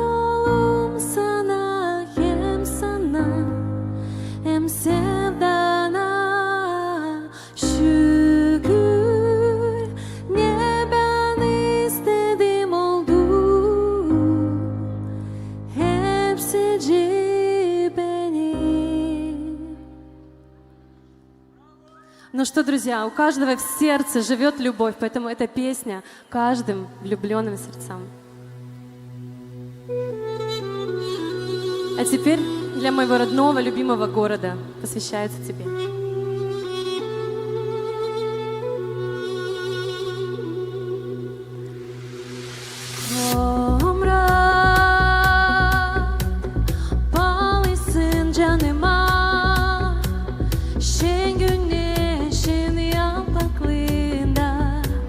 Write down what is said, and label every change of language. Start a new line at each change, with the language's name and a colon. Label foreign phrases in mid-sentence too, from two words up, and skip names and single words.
Gagauz: oğlum sana, hem sana hem sevdana. Şükür ne ben istedim oldu, hepsi benim.
Russian: Ну что, друзья, у каждого в сердце живет любовь, поэтому эта песня каждым влюбленным сердцам. А теперь для моего родного, любимого города посвящается тебе.
Gagauz: Omrat, bağlısın canıma, şen güneşin yapraklarında.